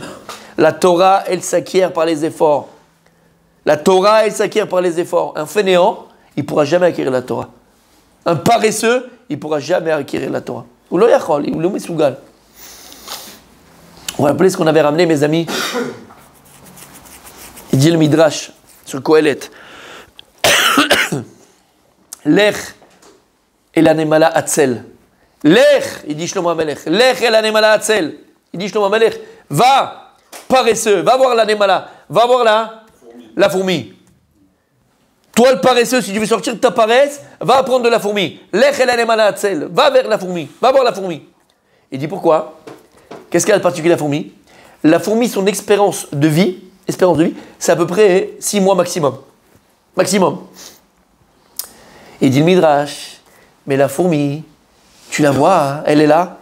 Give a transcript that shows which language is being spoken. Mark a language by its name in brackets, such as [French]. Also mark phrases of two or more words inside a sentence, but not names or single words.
[French] La Torah, elle s'acquiert par les efforts. La Torah, elle s'acquiert par les efforts. Un fainéant, il ne pourra jamais acquérir la Torah. Un paresseux, il ne pourra jamais acquérir la Torah. On va rappeler ce qu'on avait ramené, mes amis. Il dit le Midrash sur le Kohelet. [Hebrew] לך אל הנמלה עצל. [French] Lech, il dit Shlomo Amelech. [Hebrew] לך אל הנמלה עצל. [French] Il dit Shlomo Amelech. Va, paresseux, va voir l'anemala. Va voir la fourmi. Toi, le paresseux, si tu veux sortir de ta paresse, va apprendre de la fourmi. [Hebrew] לך אל הנמלה עצל. [French] Va vers la fourmi. Va voir la fourmi. Il dit pourquoi? Qu'est-ce qu'elle a de particulier, la fourmi? La fourmi, son espérance de vie, c'est à peu près 6 mois maximum. Maximum. Il dit le Midrash, mais la fourmi, tu la vois, hein, elle est là.